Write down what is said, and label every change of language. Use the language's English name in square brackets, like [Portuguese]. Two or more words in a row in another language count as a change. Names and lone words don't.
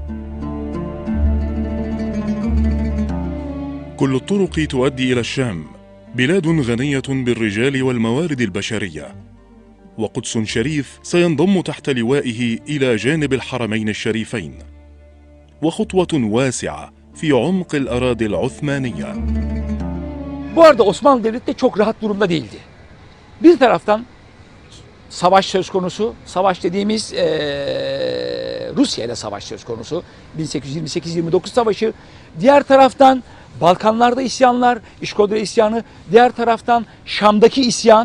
[Arabic] كل الطرق تؤدي إلى الشام، بلاد غنية بالرجال والموارد البشرية، وقدس شريف سينضم تحت لوائه إلى جانب الحرمين الشريفين، وخطوة واسعة في عمق الأراضي العثمانية. [Turkish] Bu arada Osmanlı Devleti de çok rahat durumda değildi. Bir taraftan savaş söz konusu, savaş dediğimiz Rusya ile savaş söz konusu, 1828-29 savaşı. Diğer taraftan Balkanlarda isyanlar, İşkodra isyanı, diğer taraftan Şam'daki isyan.